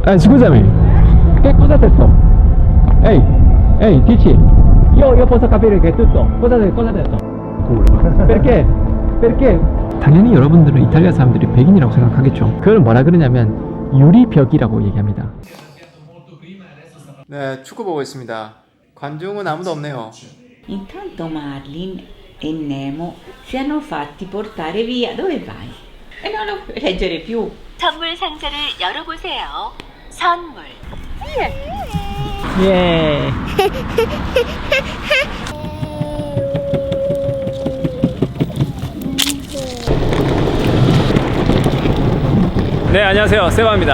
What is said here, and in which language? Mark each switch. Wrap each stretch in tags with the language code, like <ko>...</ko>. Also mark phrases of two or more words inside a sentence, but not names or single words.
<it>Scusami, che cosa ha detto? Ehi, ehi, dici, io posso capire che è tutto. cosa ha detto? culo. Perché? Perché?</it> <ko>당연히 여러분들은 이탈리아 사람들이 백인이라고 생각하겠죠. 그걸 뭐라 그러냐면 유리벽이라고 얘기합니다. 네, 축구 보고 있습니다. 관중은 아무도 없네요.</ko> <it>Intanto Marlin e Nemo si hanno fatti portare via. Dove vai? E non lo puoi leggere più.</it> <ko>선물 상자를 열어보세요. 선물. 예. 네, 안녕하세요. 세바입니다.</ko>